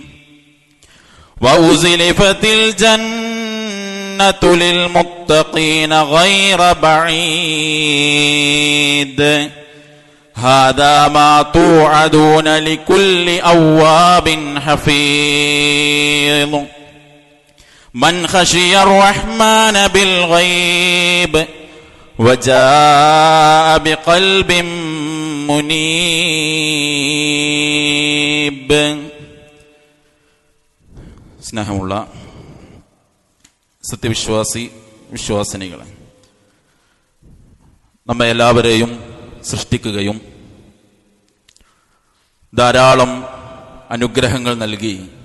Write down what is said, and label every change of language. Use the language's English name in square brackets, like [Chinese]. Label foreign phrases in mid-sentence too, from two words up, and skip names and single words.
[Arabic] وأزلفت الجنة للمتقين غير بعيد هذا ما توعدون لكل أواب حفيظ من خشي الرحمن بالغيب وجاء بقلب منيب. [Malayalam] സ്നേഹമുള്ള വിശ്വാസിനികളെ, നമ്മെ എല്ലാവരെയും സൃഷ്ടിക്കുകയും ധാരാളം അനുഗ്രഹങ്ങൾ നൽകി